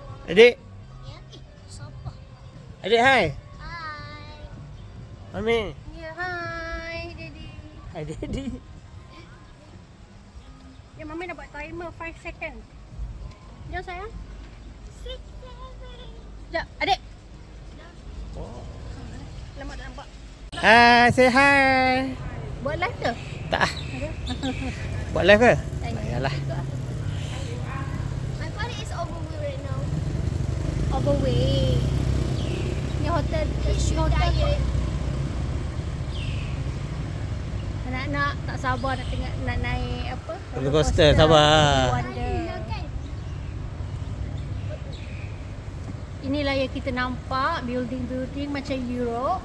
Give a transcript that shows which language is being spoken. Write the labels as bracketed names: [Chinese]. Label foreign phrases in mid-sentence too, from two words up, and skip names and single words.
[Malay] Adik. Ya, siapa? Adik, hai. Hai. Mami. Ya, hai, Daddy. Hai, Daddy. Ya, Mami nak buat timer 5 second. Jom sayang. 6, 7. Sekejap, adik. Lama tak nampak. [English] Hai, say hi. [Malay] Buat live ke? Tak. Buat live ke? Tak Yalah. [English] My father is overweight right now. [Malay] Overweight. Ni hotel. [English] He's [Malay] Hotel apa? [English] diet. [Malay] Anak-anak tak sabar nak tengok, nak naik apa? [English] Roller coaster, sabar. [Malay] Wonder. Kan? Inilah yang kita nampak, building-building macam Europe.